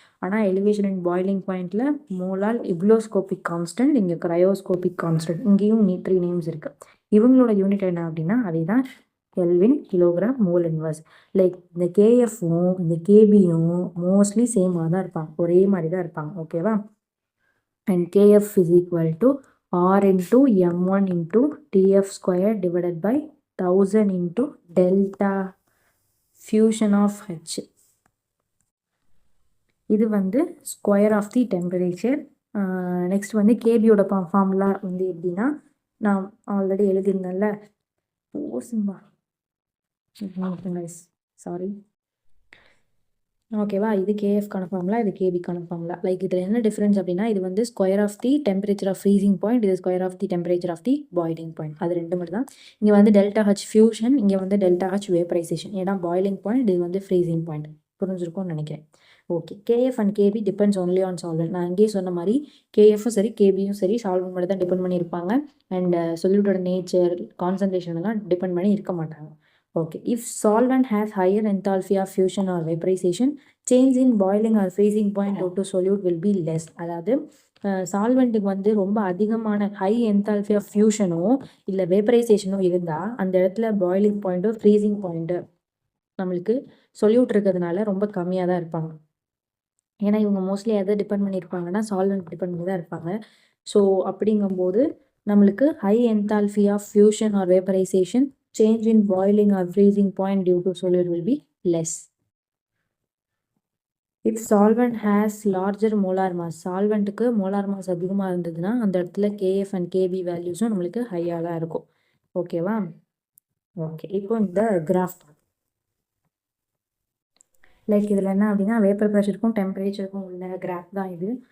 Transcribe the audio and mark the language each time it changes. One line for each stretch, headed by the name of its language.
Tamil: ஆனால் elevation and boiling பாயிண்டில் molar இப்ளோஸ்கோபிக் constant, இங்கே கிரையோஸ்கோபிக் கான்ஸ்டன்ட். இங்கேயும் 3 நேம்ஸ் இருக்குது. இவங்களோட யூனிட் என்ன அப்படின்னா அதே தான், kelvin, kilogram, mole inverse. Like இந்த KFவும் இந்த KBயும் மோஸ்ட்லி சேமாக தான் இருப்பாங்க, ஒரே மாதிரி தான் இருப்பாங்க. ஓகேவா?
English: And KF is equal to R into M1 into TF square divided by 1000 into delta fusion of H.
Tamil: இது வந்து square of the temperature. Next வந்து கேபியோட ஃபார்முலா வந்து எப்படின்னா, நான் ஆல்ரெடி எழுதியிருந்தேன்ல, ஓசிம்பா, சாரி, ஓகேவா? இது KFக்கான ஃபார்முலா, இது KBக்கான ஃபார்முலா. லைக் இதில் என்ன டிஃப்ரென்ஸ் அப்படின்னா, இது வந்து square of the temperature of freezing point, இது square of the temperature of the boiling point. அது ரெண்டு மட்டும் தான். இங்கே வந்து டெல்டா ஹச் ஃபியூஷன், இங்கே வந்து டெல்டா ஹச் வேப்பரைசேஷன். ஏன்னா பாய்லிங் பாயிண்ட், இது வந்து ஃப்ரீசிங் பாயிண்ட். புரிஞ்சிருக்கும்னு நினைக்கிறேன்.
English: Okay, KF and KB depends only on solvent.
Tamil: நான் அங்கேயே சொன்ன மாதிரி KFும் சரி KBயும் சரி சால்வெண்ட் மட்டும் தான் டிபெண்ட் பண்ணியிருப்பாங்க. அண்ட் சொல்யூட்டோட நேச்சர், கான்சன்ட்ரேஷன் எல்லாம் டிபெண்ட் பண்ணி இருக்க மாட்டாங்க.
English: Okay, if solvent has higher enthalpy of fusion or vaporization, change in boiling or freezing point due to solute will be less.
Tamil: அதாவது சால்வெண்ட்டுக்கு வந்து ரொம்ப அதிகமான ஹை என்தால்பி ஆஃப் ஃபியூஷனோ இல்லை வேப்பரைசேஷனோ இருந்தால் அந்த இடத்துல பாய்லிங் பாயிண்ட்டோ ஃப்ரீசிங் பாயிண்ட்டு நம்மளுக்கு சொல்யூட் இருக்கிறதுனால ரொம்ப கம்மியாக தான் இருப்பாங்க. ஏன்னா இவங்க மோஸ்ட்லி எதை டிபெண்ட் பண்ணியிருப்பாங்கன்னா சால்வெண்ட் டிபெண்ட் பண்ணி தான் இருப்பாங்க. ஸோ அப்படிங்கும்போது நம்மளுக்கு
English: High enthalpy of fusion or vaporization, change in boiling or freezing point due to solute will be less. If solvent has larger molar mass,
Tamil: சால்வெண்ட்டுக்கு molar mass அதிகமாக இருந்ததுன்னா அந்த இடத்துல கேஎஃப் அண்ட் கேபி வேல்யூஸும் நம்மளுக்கு ஹையாக தான் இருக்கும். ஓகேவா? ஓகே, இப்போ இந்த கிராஃப் லைக் இதில் என்ன அப்படின்னா வேப்பர் ப்ரெஷருக்கும் டெம்பரேச்சருக்கும் உள்ள கிராஃப் தான் இது.